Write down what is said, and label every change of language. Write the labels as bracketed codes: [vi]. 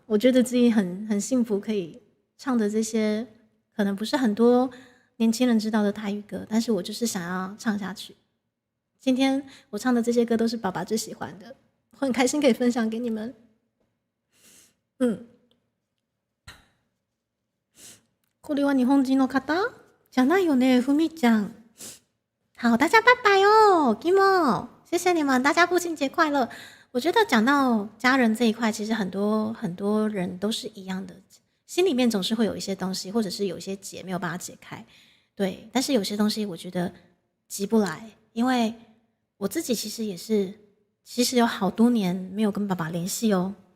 [zh] 我觉得自己很幸福，可以唱的这些可能不是很多年轻人知道的台语歌，但是我就是想要唱下去。今天我唱的这些歌都是爸爸最喜欢的，我很开心可以分享给你们。 [ja] これは日本人の方じゃないよね、ふみちゃん。 [zh] 好，大家拜拜哦 ，Kimo， 谢谢你们，大家父亲节快乐。我觉得讲到家人这一块，其实很多人都是一样的，心里面总是会有一些东西，或者是有一些结没有办法解开，对。但是有些东西我觉得急不来，因为我自己其实也是，其实有好多年没有跟爸爸联系哦。